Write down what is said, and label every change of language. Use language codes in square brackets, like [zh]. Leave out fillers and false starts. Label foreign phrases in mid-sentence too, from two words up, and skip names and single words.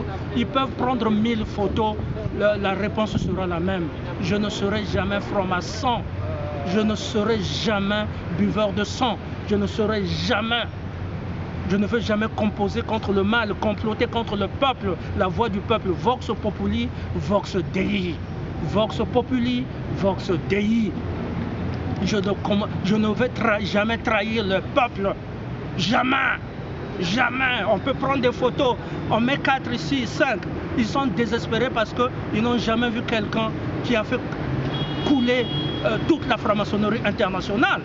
[fr] Ils peuvent prendre 1000 photos. La réponse sera la même. Je ne serai jamais franc-maçon. Je ne serai jamais buveur de sang. Je ne serai jamais... Je ne veux jamais composer contre le mal, comploter contre le peuple, la voix du peuple. [la] Vox populi, vox dei. Vox populi, vox dei. [fr] Je ne vais jamais trahir le peuple. Jamais. Jamais. On peut prendre des photos. On met 4 ici, 5. Ils sont désespérés parce qu'ils n'ont jamais vu quelqu'un qui a fait couler toute la franc-maçonnerie internationale.